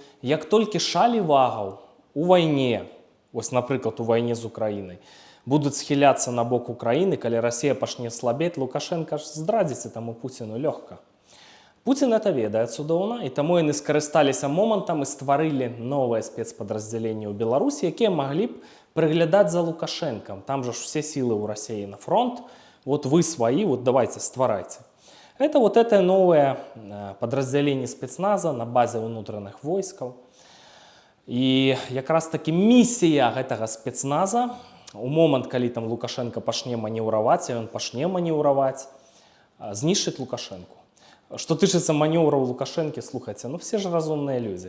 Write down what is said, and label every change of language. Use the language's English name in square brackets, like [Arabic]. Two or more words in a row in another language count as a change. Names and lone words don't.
[Belarusian] Як толькі шалі вагаў у вайне, вось, напрыклад, у вайне з Украінай, будуць схіляцца на бок Украіны, калі Расія пачне слабець, Лукашенка ж здрадзіцца таму Пуціну лёгка. Пуцін это ведае цудоўна, і таму яны скарысталіся момантам і стварылі новае спецпадраздзяленне ў Беларусі, якія маглі б прыглядаць за Лукашэнкам. Там жа ж усе сілы ў Расіі на фронт, вот вы сваі, [Russian] вот давайте [Belarusian] стварайце. [Russian] Это вот это новое подразделение спецназа на базе внутренних войскаў. [Belarusian] І якраз таки місія гэтага спецназа у момант, калі там Лукашенко пачне манеўраваць, і ён пачне манеўраваць, знішчыць Лукашенку. Што тычыцца манеўраў Лукашэнкі, слухайце, ну все ж разумныя людзі.